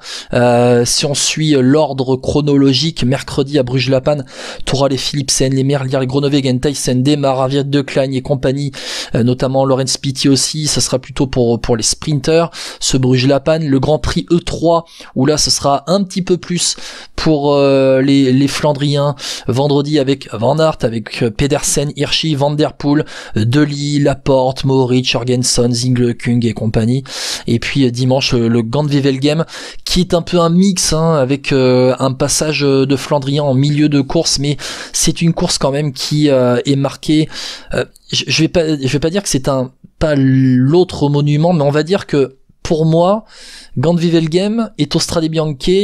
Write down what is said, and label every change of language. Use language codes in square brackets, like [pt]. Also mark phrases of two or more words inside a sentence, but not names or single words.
[fr] Si on suit l'ordre chronologique, mercredi à Bruges-La Panne, t'auras les Philipsen, les Merlier, les Groenewegen, Thyssen, Demar, Aviat de Klein et compagnie, notamment Laurens Pitty aussi, ça sera plutôt pour les sprinters, ce Bruges-La Panne, le Grand Prix E3 où là ce sera un petit peu plus pour les Flandriens, vendredi avec Van Aert, avec Pedersen, Hirschi, Van Der Poel, De Ligt, Laporte, Mohoric, Jorgensen, Zinglekung et compagnie, et puis dimanche le Gand-Wevelgem qui est un peu un mix avec un passage de Flandriens en milieu de course, mais c'est une course quand même qui est marquée, je vais pas dire que c'est pas l'autre monument, mais on va dire que pour moi, Gand-Wevelgem est au Strade Bianche